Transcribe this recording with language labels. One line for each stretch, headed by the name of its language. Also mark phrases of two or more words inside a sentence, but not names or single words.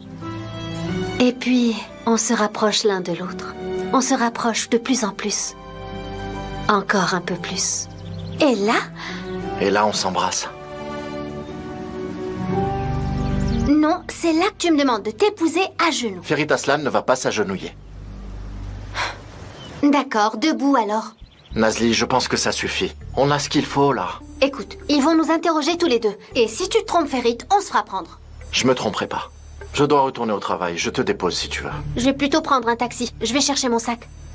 French: Et puis, on se rapproche l'un de l'autre. On se rapproche de plus en plus. Encore un peu plus. Et là, on s'embrasse. Non, c'est là que tu me demandes de t'épouser à genoux. Ferit Aslan ne va pas s'agenouiller. D'accord, debout alors. Nazli, je pense que ça suffit. On a ce qu'il faut, là. Écoute, ils vont nous interroger tous les deux. Et si tu te trompes, Ferit, on se fera prendre. Je me tromperai pas. Je dois retourner au travail. Je te dépose si tu veux. Je vais plutôt prendre un taxi. Je vais chercher mon sac.